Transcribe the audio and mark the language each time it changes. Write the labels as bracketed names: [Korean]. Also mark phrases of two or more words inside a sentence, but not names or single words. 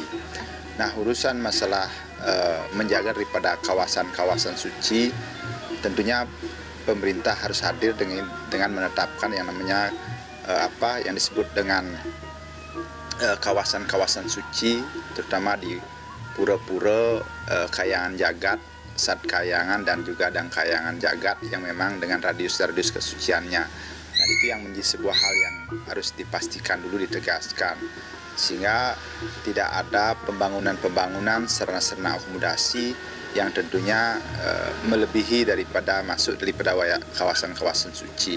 [Indonesian] Nah, urusan masalah menjaga daripada kawasan-kawasan suci, tentunya pemerintah harus hadir dengan menetapkan yang namanya yang disebut dengan kawasan-kawasan suci, terutama di pura-pura Kayangan Jagat, Sat Kayangan, dan juga Dang Kayangan Jagat yang memang dengan radius-radius kesuciannya. Nah, itu yang menjadi sebuah hal yang harus dipastikan dulu, ditegaskan, sehingga tidak ada pembangunan-pembangunan sarana-sarana akomodasi yang tentunya melebihi daripada kawasan-kawasan suci.